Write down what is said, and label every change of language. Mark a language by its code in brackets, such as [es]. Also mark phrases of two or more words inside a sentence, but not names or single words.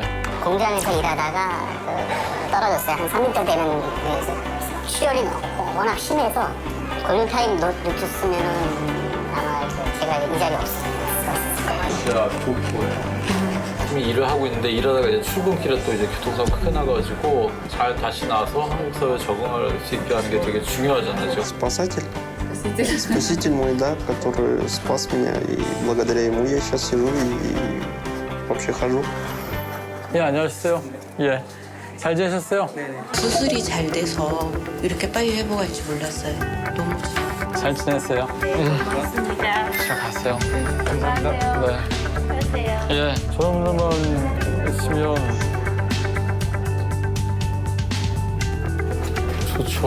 [ko] 공장에서 일하다가 떨어졌어요. 한 3년 되는 출혈이 워낙 심해서 골든타임 놓쳤으면 아마 제가 이 자리에 없었을 진짜 좋고요. 지금 일을 하고 있는데 일하다가 이제 출근길에 또 이제 교통사고 크게 나가지고 잘 다시 나와서 한국 사회에 적응할 수 있게 하는 게 되게 중요하잖아요. [ru] Спасатель. Спаситель мой, да, который спас меня. И благодаря ему я сейчас сижу и вообще хожу. [ko] 예, 안녕하세요. 예. 잘 지내셨어요? 수술이 잘 돼서 이렇게 빨리 회복할 줄 몰랐어요. 너무 잘 지냈어요? 네, 고맙습니다. 잘 갔어요. 감사합니다. 네. 가세요. 예, 저런 분들만 있으면 좋죠.